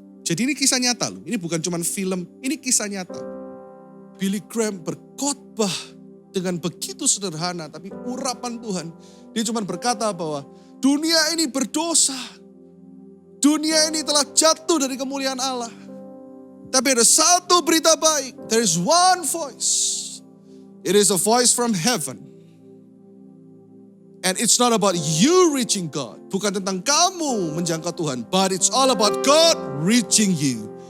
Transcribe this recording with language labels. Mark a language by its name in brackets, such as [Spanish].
[Indonesian] Jadi ini kisah nyata loh. Ini bukan cuma film, ini kisah nyata. Billy Graham berkhotbah dengan begitu sederhana, tapi urapan Tuhan. Dia cuma berkata bahwa dunia ini berdosa. Dunia ini telah jatuh dari kemuliaan Allah. Tapi ada satu berita baik. [English] There is one voice. It is a voice from heaven. And it's not about you reaching God. [Indonesian] Bukan tentang kamu menjangkau Tuhan. [English] But it's all about God reaching you.